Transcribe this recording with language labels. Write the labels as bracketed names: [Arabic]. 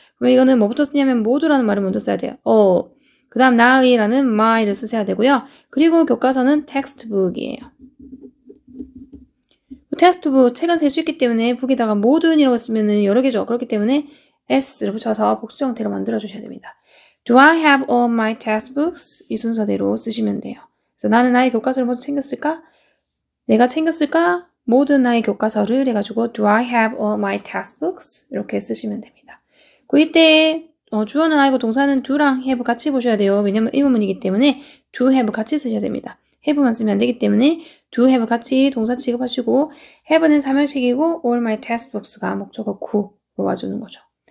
[Korean] 그럼 이거는 뭐부터 쓰냐면 모두라는 말을 먼저 써야 돼요. 그 다음 나의라는 my를 쓰셔야 되고요. 그리고 교과서는 textbook이에요. 텍스트북 책은 셀 수 있기 때문에 북에다가 모든이라고 쓰면 여러 개죠. 그렇기 때문에 s를 붙여서 복수 형태로 만들어 주셔야 됩니다. [English] Do I have all my textbooks? [Korean] 이 순서대로 쓰시면 돼요. 그래서 나는 나의 교과서를 모두 챙겼을까? 내가 챙겼을까? 모든 나의 교과서를 해가지고 [English] Do I have all my textbooks? [Korean] 이렇게 쓰시면 됩니다. 이때 주어는 아니고 동사는 do랑 have 같이 보셔야 돼요. 왜냐면 의문문이기 때문에 do, have 같이 쓰셔야 됩니다. have만 쓰면 안 되기 때문에 do, have 같이 동사 취급하시고 have는 사명식이고 [English] all my textbooks [Korean] 가 목적어 구로 와주는 거죠.